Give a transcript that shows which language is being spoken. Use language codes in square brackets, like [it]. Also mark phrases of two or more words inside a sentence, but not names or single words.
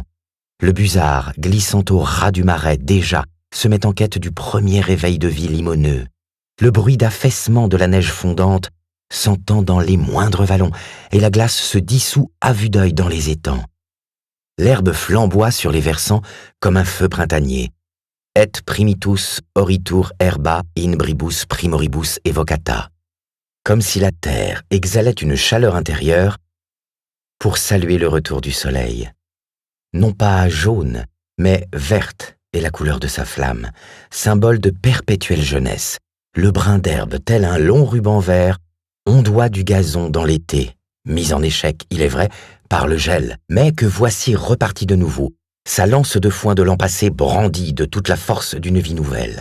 [fr] Le busard, glissant au ras du marais déjà, se met en quête du premier réveil de vie limoneux. Le bruit d'affaissement de la neige fondante s'entend dans les moindres vallons, et la glace se dissout à vue d'œil dans les étangs. L'herbe flamboie sur les versants comme un feu printanier. [la] Et primitus oritur herba in bribus primoribus evocata. [fr] Comme si la terre exhalait une chaleur intérieure pour saluer le retour du soleil. Non pas jaune, mais verte est la couleur de sa flamme, symbole de perpétuelle jeunesse. Le brin d'herbe, tel un long ruban vert, ondoie du gazon dans l'été, mis en échec, il est vrai, par le gel, mais que voici reparti de nouveau, sa lance de foin de l'an passé brandie de toute la force d'une vie nouvelle.